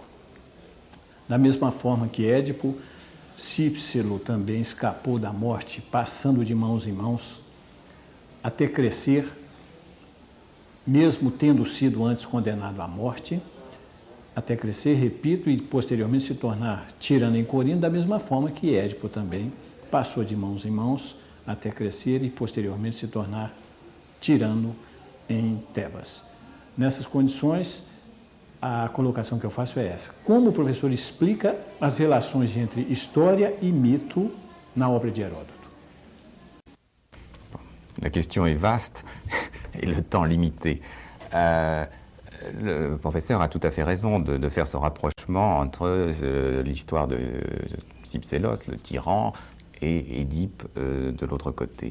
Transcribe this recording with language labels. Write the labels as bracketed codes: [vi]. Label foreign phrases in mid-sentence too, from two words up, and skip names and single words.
[pt] Da mesma forma que Édipo, Cícero também escapou da morte passando de mãos em mãos até crescer, mesmo tendo sido antes condenado à morte, até crescer, repito, e posteriormente se tornar tirano em Corinto, da mesma forma que Édipo também passou de mãos em mãos até crescer e posteriormente se tornar tirano em Tebas. Nessas condições, a colocação que eu faço é essa. Como o professor explica as relações entre história e mito na obra de Heródoto? [fr] La question est vaste et le temps limité. Le professeur a tout à fait raison de faire ce rapprochement entre l'histoire de Cypsélos, le tyran, et Édipe de l'autre côté.